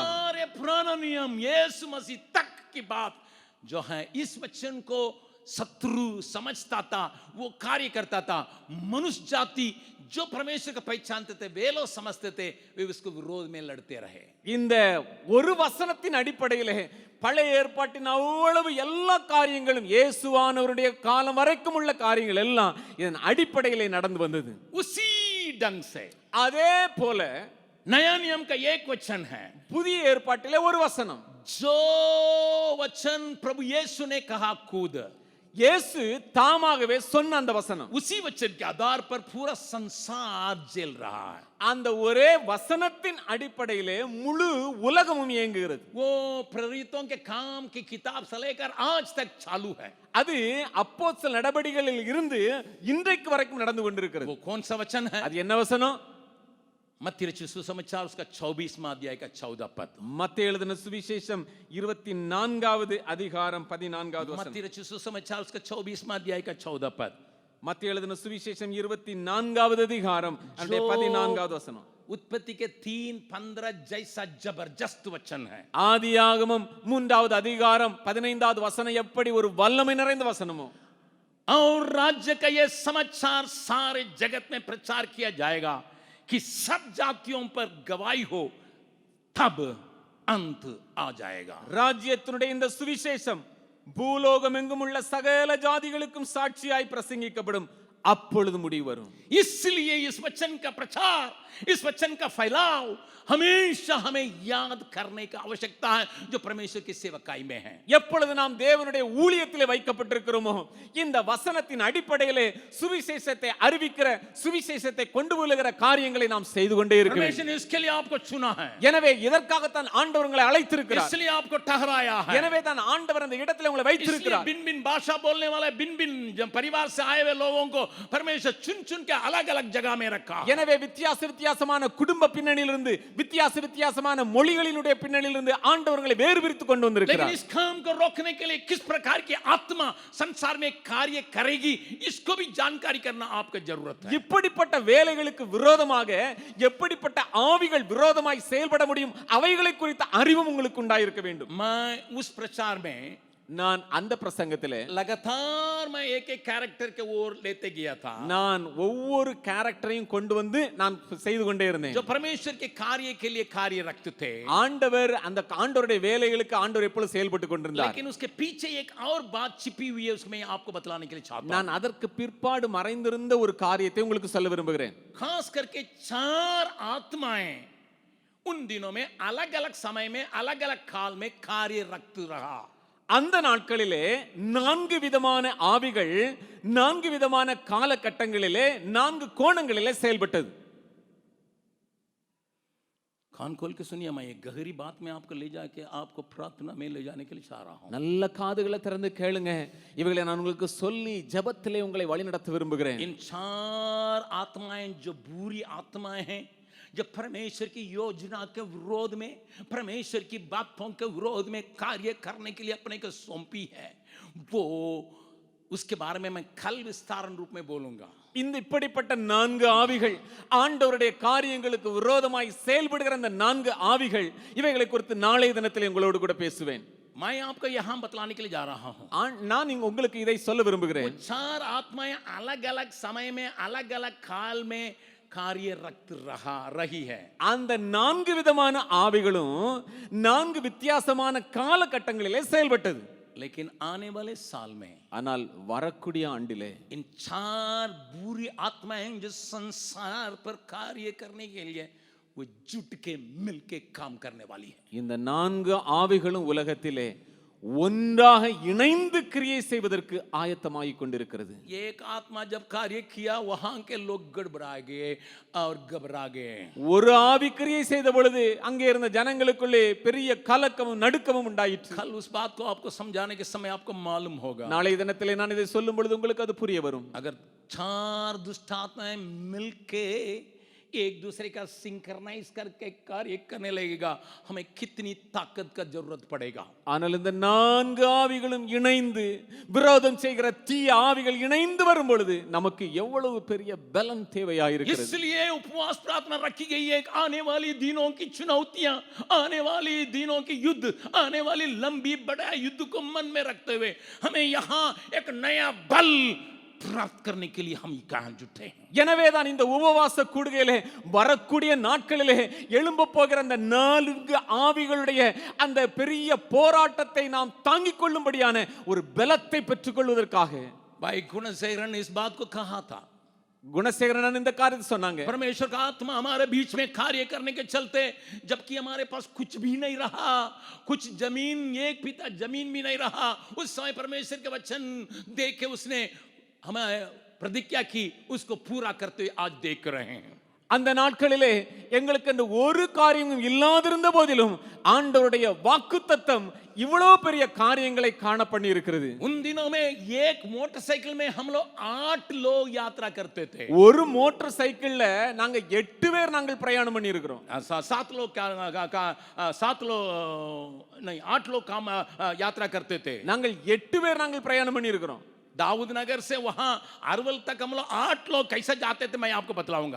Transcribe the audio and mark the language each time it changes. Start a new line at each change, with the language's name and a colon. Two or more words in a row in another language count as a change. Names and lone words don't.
Hindi: सारे पुराना नियम यीशु मसीह तक की बात जो है, इस वचन को शत्रु समझता था, वो कार्य करता था। मनुष्य जाति जो परमेश्वर को पहचानते थे, वे लोग समझते थे, वे उसको विरोध में लड़ते रहे।
Tamil: இந்த ஒரு வசனத்தின் அடிப்படையிலே பழைய ஏற்பாட்டின் அவ்வளவு எல்லா காரியங்களும் இயேசுவானவருடைய காலம் வரைக்கும் உள்ள காரியங்கள் எல்லாம் இதன் அடிப்படையிலே நடந்து வந்தது.
Hindi: उसी ढंग से
Tamil: அதே போல
Hindi: नया नियम का एक वचन है,
Tamil: புதிய ஏற்பாட்டிலே ஒரு வசனம்,
Hindi: जो वचन प्रभु यीशु ने कहा कूद,
Tamil: இயேசு தாமாகவே சொன்ன அந்த வசனம்,
Hindi: उसी वचन के आधार पर पूरा संसार जेल रहा है।
Tamil: அந்த ஒரே வசனத்தின் அடிப்படையிலே முழு உலகமும் இயங்குகிறது.
Hindi: वो प्रेरितों के काम की किताब से लेकर आज तक चालू है।
Tamil: அது அப்போஸ்தலர் நடபடிகளில் இருந்து இன்றைக்கு வரைக்கும் நடந்து கொண்டிருக்கிறது.
Hindi: वो कौन सा वचन है?
Tamil: அது என்ன வசனம்?
Hindi: मत्ती रचित सुसमाचार उसका 24वां अध्याय का 14 पद।
Tamil: மத்தேயு எழுதின சுவிசேஷம் 24வது அதிகாரம் 14வது வசனம்.
Hindi: मत्ती रचित सुसमाचार उसका 24वां अध्याय का 14 पद।
Tamil: மத்தேயு எழுதின சுவிசேஷம் 24வது அதிகாரம் அதனுடைய 14வது வசனம்.
Hindi: उत्पत्ति के 3:15 जैसा जबरदस्त वचन है।
Tamil: ஆதியாகமம் 3வது அதிகாரம் 15வது வசனம் எப்படி ஒரு வல்லமை நிறைந்த வசனமோ,
Hindi: और राज्य का यह समाचार सारे जगत में प्रचार किया जाएगा कि सब जातियों पर गवाही हो, तब अंत आ जाएगा।
Tamil: ராஜ்யத்தினுடைய இந்த சுவிசேஷம் பூலோகம் எங்கும் உள்ள சகல ஜாதிகளுக்கும் சாட்சியாய் பிரசங்கிக்கப்படும், அப்பொழுது முடிவு வரும்.
Hindi: इसलिए इस वचन का प्रचार, इस वचन का फैलाव हमेशा हमें याद करने की आवश्यकता है, जो परमेश्वर की सेवकाई में है।
Tamil: எப்பொழுது நாம் தேவனுடைய ஊழியத்திலே வைக்கப்பட்டிருக்கிறோமோ, இந்த வசனத்தின் அடிப்படையிலே சுவிசேஷத்தை அறிவிக்கிற, சுவிசேஷத்தை கொண்டு வருகிற காரியங்களை நாம் செய்து கொண்டே இருக்க வேண்டும்.
Hindi: परमेश्वर ने इसके लिए आपको चुना है,
Tamil: எனவே இதற்காகத்தான் ஆண்டவர் உங்களை அழைத்திருக்கிறார்,
Hindi: इसलिए आपको ठहराया है।
Tamil: எனவே தான் ஆண்டவர் அந்த இடத்திலே உங்களை வைத்திருக்கிறார்.
Hindi: बिन बिन भाषा बोलने वाले बिन बिन परिवार से आए हुए लोगों को परमेश्वर चुन चुन के अलग अलग जगह में रखा।
Tamil: எனவே வித்தியாசமான குடும்ப பின்னணியிலிருந்து, வித்தியாசமான மொழிகளினுடைய பின்னணியிலிருந்து ஆண்டவர்களை வேறு பிரித்து கொண்டு வந்திருக்கிறார்.
Hindi: लेकिन इस काम को रोकने के लिए किस प्रकार की आत्मा संसार में कार्य करेगी, इसको भी जानकारी करना आपको जरूरत है।
Tamil: இப்படிப்பட்ட வேலைகளுக்கு விரோதமாக எப்படிப்பட்ட ஆவிகள் விரோதமாய் செயல்பட முடியும், அவைகளை குறித்த அறிவும் உங்களுக்கு உண்டாயிருக்க வேண்டும்.
Hindi: मैं उस प्रचार में
Tamil: நான் அந்த பிரசங்கத்திலே
Hindi: लगातार मैं एक एक कैरेक्टर के ओर लेते गया था,
Tamil: நான் ஒவ்வொரு கேரக்டரையும் கொண்டு வந்து நான் செய்து கொண்டே இருந்தேன்.
Hindi: जो परमेश्वर के कार्य के लिए कार्य रखते थे,
Tamil: ஆண்டவர் அந்த ஆண்டவருடைய வேலைகளுக்கு ஆண்டவர் எப்பொழுது செயல்பட்டு கொண்டிருந்தார்.
Hindi: लेकिन उसके पीछे एक और बात छिपी हुई है, उसको मैं आपको बतलाने के लिए चाहता हूं।
Tamil: நான் அதற்கு பிற்பாடு மறைந்திருந்த ஒரு காரியத்தை உங்களுக்கு சொல்ல விரும்புகிறேன்.
Hindi: खास करके 4 आत्माएं उन दिनों में अलग अलग समय में अलग अलग काल में कार्य रखते रहा।
Tamil: அந்த நாட்களிலே 4 விதமான ஆவிகள் 4 விதமான காலகட்டங்களிலே 4 கோணங்களிலே செயல்பட்டது.
Hindi: कान खोल के सुनिए, मैं एक गहरी बात में आपको ले जाके आपको प्रार्थना में ले जाने के लिए चाह रहा हूँ.
Tamil: நல்ல காதுகளை திறந்து கேளுங்க. இவைகளை நான் உங்களுக்கு சொல்லி ஜெபத்திலே உங்களை வழிநடத்த விரும்புகிறேன்.
Hindi: इन 4 आत्माएं जो बुरी आत्माएं हैं, जब परमेश्वर की योजना के विरोध में, परमेश्वर की बातों के विरोध में कार्य करने के लिए अपने को सौंपी है, वो उसके बारे में मैं कल विस्तारण रूप में बोलूंगा.
Tamil: இந்த இப்படிப்பட்ட 4 ஆவிகள், ஆண்டவருடைய காரியங்களுக்கு விரோதமாய் செயல்படுகிற அந்த 4 ஆவிகள், இவைகளை குறித்து நாளைய தினத்தில் உங்களோடு கூட பேசுவேன்.
Hindi: मैं आपको यहां बतलाने के लिए जा रहा हूं.
Tamil: நான் உங்களுக்கு இதை சொல்ல விரும்புகிறேன்.
Hindi: 4 आत्माएं अलग अलग समय में, अलग अलग काल में कार्यरत रही है.
Tamil: அந்த 4 விதமான ஆவிகளும் 4 வித்தியாசமான காலகட்டங்களிலே செயல்பட்டது.
Hindi: लेकिन आने वाले साल में,
Tamil: ஆனால் வரக்கூடிய ஆண்டிலே
Hindi: इन 4 बुरी आत्माएं जो संसार पर कार्य करने के लिए वो जुट के मिलके काम करने वाली है.
Tamil: இந்த 4 ஆவிகளும் உலகத்திலே ஒன்றாக இணைந்து கிரியை செய்வதற்கு ஆயத்தமாகிக் கொண்டிருக்கிறது.
Hindi: एक आत्मा जब कार्य किया, वहां के लोग गड़बड़ा गए और घबरा गए.
Tamil: ஒரு ஆவி கிரியை செய்த பொழுது அங்கே இருந்த ஜனங்களுக்குள்ளே பெரிய கலக்கமும் நடுக்கமும் உண்டாயிற்று.
Hindi: कल उस बात को आपको समझाने के समय आपको मालूम होगा.
Tamil: நாளை தினத்திலே நான் இதை சொல்லும் பொழுது உங்களுக்கு அது புரிய வரும்.
Hindi: अगर 4 दुष्ट आत्माएं मिलके एक दूसरे का सिंक्रनाइज करके कार्य करने लगेगा, हमें कितनी ताकत का जरूरत पड़ेगा.
Tamil: ஆனால் இந்த 4 ஆவிகளும் இணைந்து விரோதம் செய்கிற தீய ஆவிகள் இணைந்து வரும் பொழுது நமக்கு எவ்வளவு பெரிய பலம் தேவையாயிருக்கிறது.
Hindi: इसलिए उपवास प्रार्थना रखी गई है. आने वाली दिनों की चुनौतियां, आने वाली दिनों की युद्ध, आने वाली लंबी बड़ा युद्ध को मन में रखते हुए हमें यहाँ एक नया बल प्राप्त करने के लिए हम कहां जुटे हैं.
Tamil: எனவேதான் இந்த உபவாச கூடுகையிலே வரக்கூடிய நாட்களிலே எழும்ப போகிற அந்த 4 ஆவிகளுடைய அந்த பெரிய போராட்டத்தை நாம் தாங்கிக் கொள்ளும்படியான ஒரு பலத்தை பெற்றுக்கொள்வதற்காக
Hindi: भाई गुणसेकरन इस बात को कहा था.
Tamil: குணசேகரன் இந்த காரியத்தை சொன்னாங்க.
Hindi: परमेश्वर का आत्मा हमारे बीच में कार्य करने के चलते, जबकि हमारे पास कुछ भी नहीं रहा, कुछ जमीन, एक पिता जमीन भी नहीं रहा, उस समय परमेश्वर के वचन देख के उसने हमें प्रतिज्ञा की, उसको पूरा करते हुए आज देख रहे हैं.
Tamil: அந்த நாட்களிலே எங்களுக்கு அந்த ஒரு காரியமும் இல்லாதிருந்த போதிலும் ஆண்டவருடைய வாக்குத்தத்தம் இவ்வளவு பெரிய காரியங்களை காண பண்ணி இருக்கிறது.
Hindi: उन दिनों में एक मोटरसाइकिल में हम लोग 8 लोग यात्रा करते थे.
Tamil: ஒரு மோட்டார் சைக்கிள்ல நாங்க 8 பேர் நாங்கள் பிரயாணம் பண்ணி இருக்கிறோம்.
Hindi: 7 लोग 7 लोग नहीं 8 लोग काम यात्रा करते थे.
Tamil: நாங்கள் 8 பேர் நாங்கள் பிரயாணம் பண்ணி இருக்கிறோம்.
Hindi: दाऊद नगर से वहां अरवल तक हम लोग 8 लोग कैसे जाते थे, मैं आपको बतलाऊंगा.